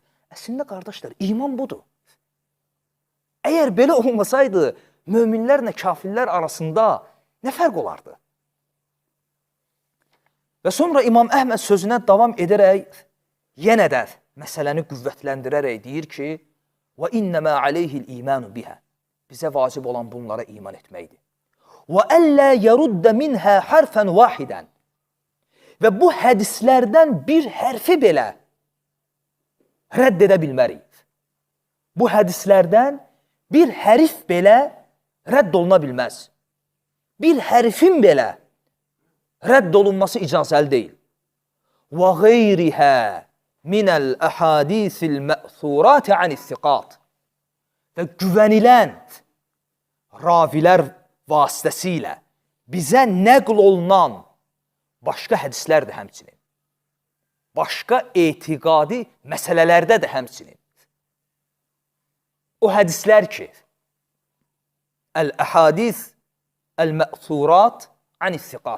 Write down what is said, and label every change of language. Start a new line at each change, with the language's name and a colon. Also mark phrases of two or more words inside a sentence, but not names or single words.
Azerbaijani: Əslində, qardaşlar, iman budur. Əgər belə olmasaydı, möminlərlə kafirlər arasında nə fərq olardı? Və sonra İmam Əhməd sözünə davam edərək, yenə də məsələni qüvvətləndirərək deyir ki,
Arabic: وَإِنَّمَا عَلَيْهِ الْإِيمَانُ بِهَا
Azerbaijani: bizə vacib olan bunlara iman etməkdir.
Arabic: وَأَلَّا يَرُدَّ مِنْهَا حَرْفًا وَاحِدًا
Azerbaijani: və bu hədislərdən bir hərfi belə rədd edə bilmərik. Bu hədislərdən bir hərif belə rədd oluna bilməz. Bir hərfin belə rədd olunması icazəli deyil.
Arabic: وَغَيْرِهَا مِنَ الْأَحَادِيثِ الْمَأْثُورَاتِ عَنِ الثِّقَاتِ
Azerbaijani: və güvənilən ravilər vasitəsilə bizə nəql olunan başqa hədislər də həmçinin. Başqa etiqadi məsələlərdə də həmçinin. O hədislər ki,
Arabic: الأحاديث المأثورات عن الثقات.